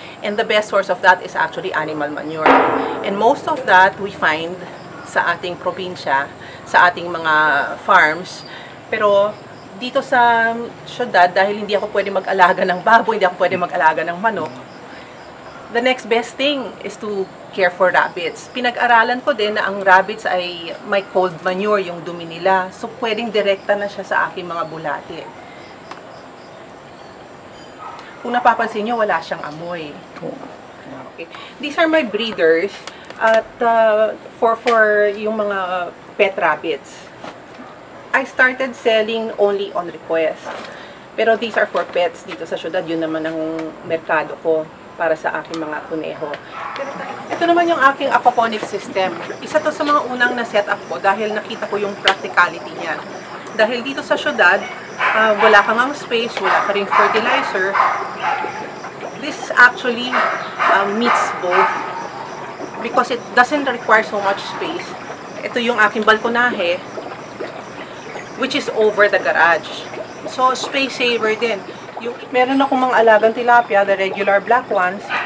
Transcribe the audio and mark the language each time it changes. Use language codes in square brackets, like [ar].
[en] And the best source of that is actually animal manure. And most of that we find [tl] sa ating probinsya, sa ating mga farms. Pero dito sa syudad, dahil hindi ako pwede mag-alaga ng baboy, hindi ako pwede mag-alaga ng manok, [en] the next best thing is to care for rabbits. [tl] Pinag-aralan ko din na ang rabbits ay may cold manure yung dumi nila. So, pwedeng direkta na siya sa aking mga bulate. Kung napapansin nyo, wala siyang amoy. Okay. [en] These are my breeders at for [tl] yung mga [en] pet rabbits. I started selling only on request. [tl] Pero [en] these are for pets [tl] dito sa syudad. Yun naman ang merkado ko para sa aking mga kuneho. Ito naman yung aking aquaponic system. Isa to sa mga unang na-set up ko dahil nakita ko yung practicality niya. Dahil dito sa syudad, wala kang ang space, wala ka ring fertilizer. [en] This actually meets both because it doesn't require so much space. [tl] Ito yung aking balkonahe, [en] which is over the garage. [tl] So, space saver din. Meron akong mga alagang tilapia, [en] the regular black ones.